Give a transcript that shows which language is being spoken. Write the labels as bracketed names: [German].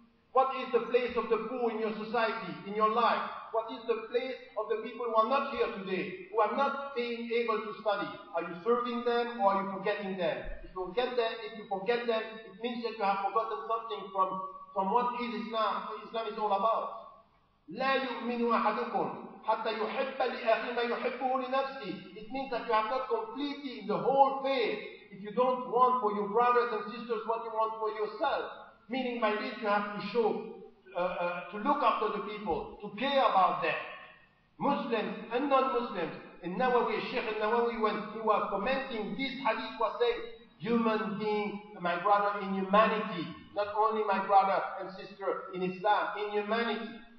[English] What is the place of the poor in your society, in your life? What is the place of the people who are not here today, who are not being able to study? Are you serving them or are you forgetting them? If you forget them, it means that you have forgotten something from what is Islam, what Islam is all about. [Arabic] لا يؤمن أحدكم حتى يحب لأخيه ما يحبه لنفسه. [English] It means that you have not completed the whole faith if you don't want for your brothers and sisters what you want for yourself. Meaning by this you have to show, to look after the people, to care about them. Muslims and non-Muslims. In Nawawi, Sheikh al-Nawawi, when he was commenting this hadith, was saying, human being, my brother in humanity, not only my brother and sister in Islam, in humanity.